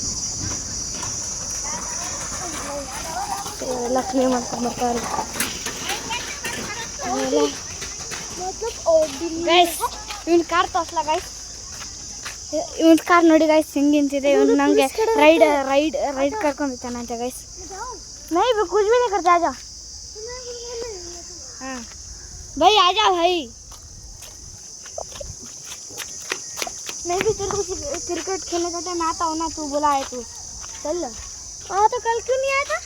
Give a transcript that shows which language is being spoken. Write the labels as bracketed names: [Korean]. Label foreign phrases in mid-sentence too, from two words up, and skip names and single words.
[Kannada] ಎಲ್ಲ ಕ್ಲೀನ್ ಮಾಡ್ಕೊಂಡು ಬರ್ತಾರೆ ಗೈಸ್. ಇವನ್ ಕಾರ್ ತೋರ್ಸ್ಲ ಗೈಸ್, ಇವನ್ ಕಾರ್ ನೋಡಿ ಗೈಸ್ ಹೆಂಗೆ ನಿಂತಿದೆ. ಇವನು ನನಗೆ ರೈಡ್ ಕರ್ಕೊಂಡ್ಬಿಡ್ತಾನಂತೆ ಗೈಸ್. [Hindi] नहीं कुछ भी नहीं करता, आजा. हाँ भाई आजा भाई. मैं भी तेरे को क्रिकेट खेलने का टाइम आता हूँ ना, तू बोला है तू चल. हाँ तो कल क्यों नहीं आया था?